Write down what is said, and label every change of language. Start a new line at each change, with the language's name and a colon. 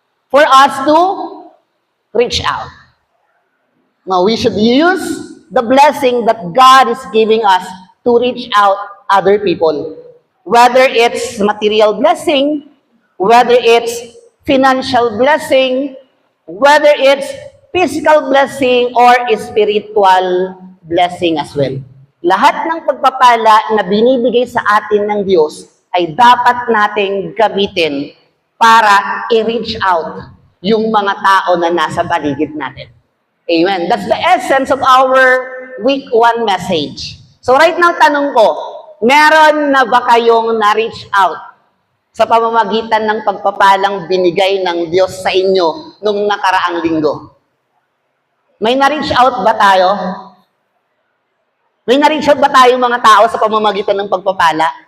English: For us to reach out. Now, we should use the blessing that God is giving us to reach out other people. Whether it's material blessing, whether it's financial blessing, whether it's physical blessing, or spiritual blessing as well.
Filipino: Lahat ng pagpapala na binibigay sa atin ng Diyos ay dapat nating gamitin para i-reach out yung mga tao na nasa paligid natin. Amen.
English: That's the essence of our week 1 message. So right now,
Filipino: tanong ko, meron na ba kayong na-reach out sa pamamagitan ng pagpapalang binigay ng Diyos sa inyo nung nakaraang linggo? May na-reach out ba tayo? May na-reach out ba tayo mga tao sa pamamagitan ng pagpapala?